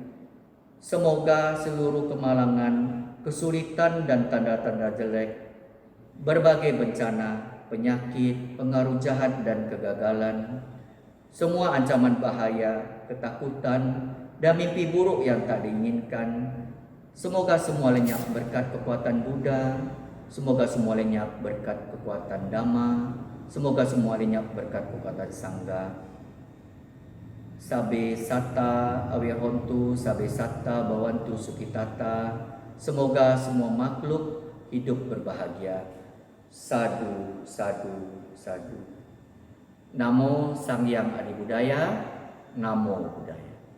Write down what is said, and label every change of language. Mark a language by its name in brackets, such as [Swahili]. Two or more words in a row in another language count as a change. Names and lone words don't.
[Indonesian] Semoga seluruh kemalangan, kesulitan dan tanda-tanda jelek, berbagai bencana, penyakit, pengaruh jahat dan kegagalan, semua ancaman bahaya, ketakutan, dan mimpi buruk yang tak diinginkan, semoga semua lenyap berkat kekuatan Buddha, semoga semua lenyap berkat kekuatan Dhamma, semoga semua lenyap berkat kekuatan Sangha. [Pali] Sabe sata awehontu, sabe sata bawantu sukitata. [Indonesian] Semoga semua makhluk hidup berbahagia. [Pali] Sadu, sadu, sadu. [Indonesian] Namo Sang Hyang Adi Budaya. [Pali] Namo Buddhaya.